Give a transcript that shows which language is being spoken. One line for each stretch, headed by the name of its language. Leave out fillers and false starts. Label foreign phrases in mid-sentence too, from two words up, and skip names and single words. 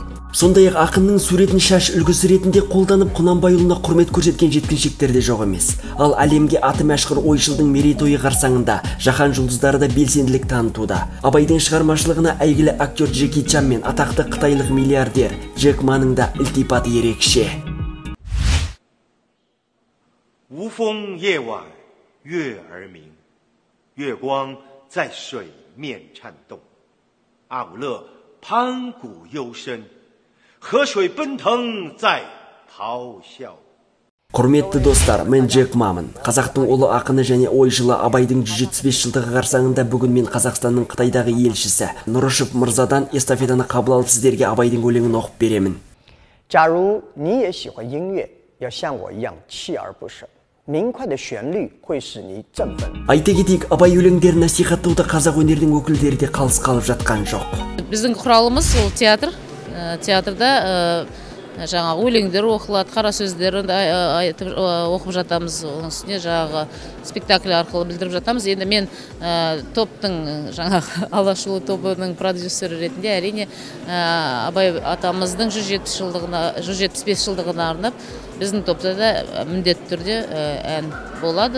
Kazakh: Сондай-ақ ақынның суретін шаш үлгісі ретінде қолданып Құнанбайұлына құрмет көрсеткен жеткіншектер де жоқ емес. Ал әлемге аты мәшһүр ойшылдың мерейтойы қарсаңында жаһан жұлдыздары да белсенділік танытуда. Абайдың шығармашылығына әйгілі актер Джеки Чан мен атақты қытайлық миллиардер Джек Маның да ілтипаты ерекше.
Chinese: 无风夜晚月儿明，月光在水面颤动，阿武勒盘古幽深，河水奔腾在咆哮。
Kazakh: Құрметті достар, мен Джек Мамын. Қазақтың ұлы ақыны және ойшылы Абайдың 175 жылдығы қарсаңында бүгін мен Қазақстанның Қытайдағы елшісі Нұрышев мырзадан эстафетаны қабыл алып сіздерге Абайдың өлеңін оқып беремін.
Chinese: 假如你也喜欢音乐，要像我一样锲而不舍。明快的旋律会使你振奋。
Kazakh: Айта кетейік, Абай өлеңдерін насихаттауда қазақ өнерінің өкілдері де қалыс қалып жатқан жоқ. Біздің құралымыз ол театр. Театрда жаңағы өлеңдер оқылады, қара сөздерін оқып жатамыз. Оның үстіне жаңағы спектакль арқылы білдіріп жатамыз. Енді мен топтың жаңағы Алашұлы тобының продюсері ретінде әрине Абай атамыздың 175 жылдығына арнап біздің топта да міндетті түрде ән болады.